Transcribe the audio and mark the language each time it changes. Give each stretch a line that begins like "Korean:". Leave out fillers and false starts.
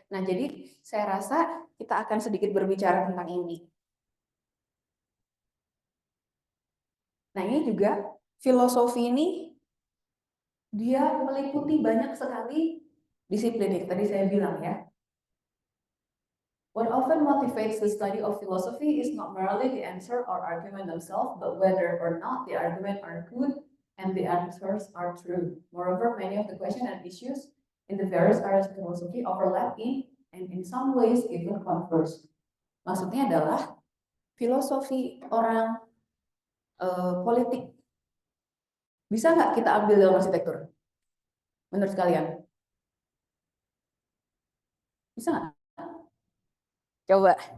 Indonesian: Nah, jadi saya rasa kita akan sedikit berbicara tentang ini. Nah, ini juga filosofi ini dia meliputi banyak sekali disiplin yang tadi saya bilang ya.
English: What often motivates the study of philosophy is not merely the answer or argument themselves, but whether or not the argument are good and the answers are true. Moreover, many of the questions and issues in the various areas of philosophy overlap in and in some ways even converse.
Indonesian: Maksudnya adalah filosofi orang politik bisa nggak kita ambil dalam arsitektur? Menurut kalian? Bisa nggak? Coba.